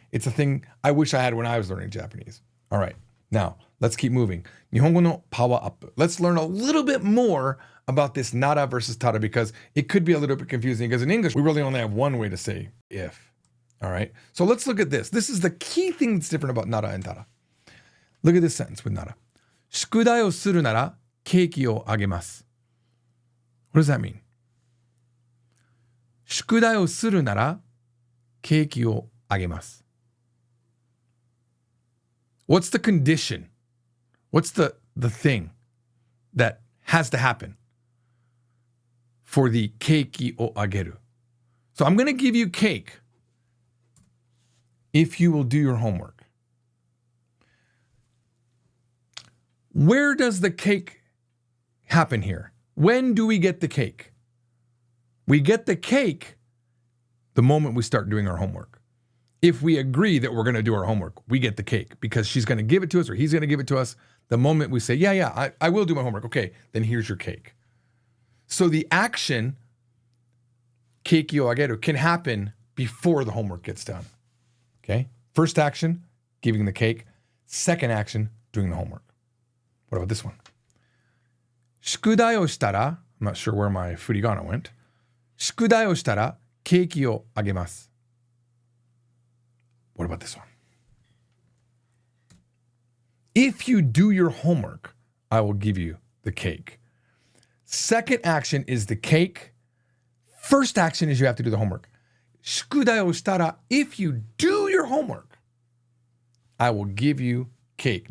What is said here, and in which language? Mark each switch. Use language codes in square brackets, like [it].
[en] It's a thing I wish I had when I was learning Japanese. All right, now let's keep moving. [ja] Nihongo no power up. [en] Let's learn a little bit more about this nara versus tada because it could be a little bit confusing because in English, we really only have one way to say if. All right, so let's look at this. This is the key thing that's different about nara and tada. Look at this sentence with nara. [ja] 宿題をするならケーキをあげます。 [en] What does that mean? [ja] 宿題をするならケーキをあげます。 [en] What's the condition? What's the thing that has to happen for the [ja] ケーキをあげる? [en] So I'm going to give you cake if you will do your homework. Where does the cake happen here? When do we get the cake? We get the cake the moment we start doing our homework. If we agree that we're going to do our homework, we get the cake because she's going to give it to us or he's going to give it to us. The moment we say, yeah, I will do my homework. Okay, then here's your cake. So the action, [ja] keiki o ageru, [en] can happen before the homework gets done. Okay? First action, giving the cake. Second action, doing the homework. What about this one? [ja] 宿題をしたら, [en] I'm not sure where my furigana went. [ja] 宿題をしたらケーキをあげます. [en] What about this one? If you do your homework, I will give you the cake. Second action is the cake. First action is you have to do the homework. [ja] 宿題をしたら, [en] if you do your homework, I will give you cake.